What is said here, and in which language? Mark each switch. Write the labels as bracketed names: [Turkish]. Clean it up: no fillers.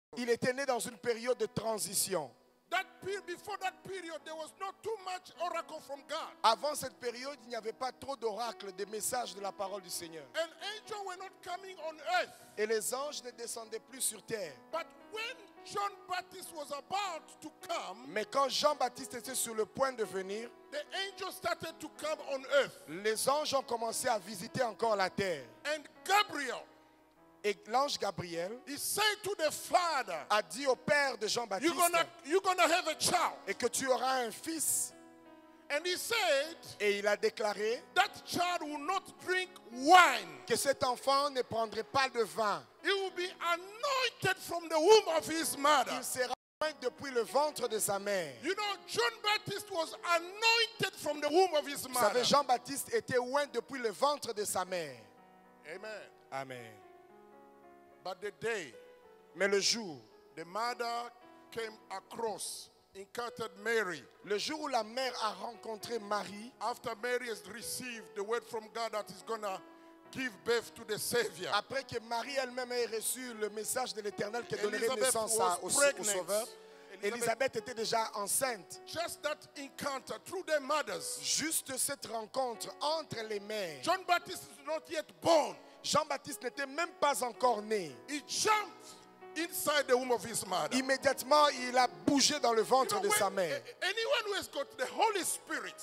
[French] Il était né dans une période de transition. [English] Before that period, there was not too much oracle from God. [French] Avant cette période, il n'y avait pas trop d'oracles, de messages de la parole du Seigneur. [English] And angels were not coming on earth. [French] Et les anges ne descendaient plus sur terre. [English] But when John Baptist was about to come, [French] Mais quand Jean-Baptiste était sur le point de venir, [English] the angels started to come on earth. [French] les anges ont commencé à visiter encore la terre. [English] And Gabriel, [French] et l'ange Gabriel, [English] he said to the father, [French] a dit au père de Jean-Baptiste, [English] you're gonna have a child. [French] Et que tu auras un fils. [English] And he said, [French] et il a déclaré, [English] that child will not drink wine. [French] Que cet enfant ne prendrait pas de vin. [English] He will be anointed from the womb of his mother. [French] Il sera anointé depuis le ventre de sa mère. [English] You know, John Baptist was anointed from the womb of his mother. [French] Vous savez, Jean-Baptiste était oint depuis le ventre de sa mère. [English] Amen. [French] Amen. [English] But the day, [French] mais le jour, [English] the mother came across, encountered Mary. [French] Le jour où la mère a rencontré Marie, [English] after Mary has received the word from God that is gonna give birth to the Savior. [French] Après que Marie elle-même ait reçu le message de l'Éternel qui donnerait naissance au Sauveur, Élisabeth était déjà enceinte. [English] Just that encounter through their mothers. [French] Juste cette rencontre entre les mères. [English] John Baptist is not yet born. [French] Jean-Baptiste n'était même pas encore né. [English] He jumped inside the womb of his mother. [French] Immédiatement, il a bougé dans le ventre de sa mère. [English] Anyone who has got the Holy Spirit,